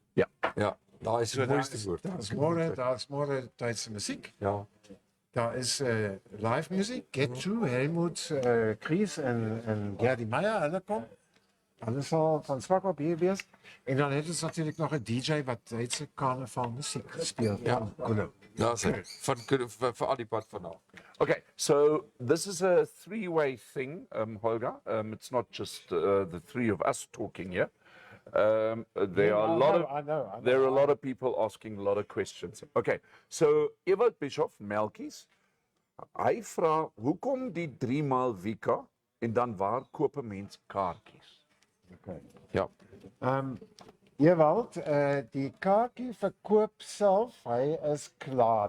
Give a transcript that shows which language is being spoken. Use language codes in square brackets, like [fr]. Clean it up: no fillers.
[af] Ja, daar is die mooiste woord. Daar is môre Duitse musiek. Ja. Daar is live music, Get To, Helmut, Chris en Gerdy Meyer, hulle kom. Hulle sal van swak op hier wees. En dan het ons natuurlijk nog 'n DJ wat Duitse carnaval musiek speel. Ja. Daar is dit. Vir al die pad vanaf. [en] Okay, so this is a three-way thing, Holger. It's not just the three of us talking here. There are a lot of I know. there are a lot of people asking a lot of questions. Okay, so [af] Ewald Bischoff, Melkies, hy vra hoekom die 3 maal Wika en dan waar koop 'n mens kaartjies? Okay. Ja. Ewald, die kaartjie verkoop self, hy is klaar.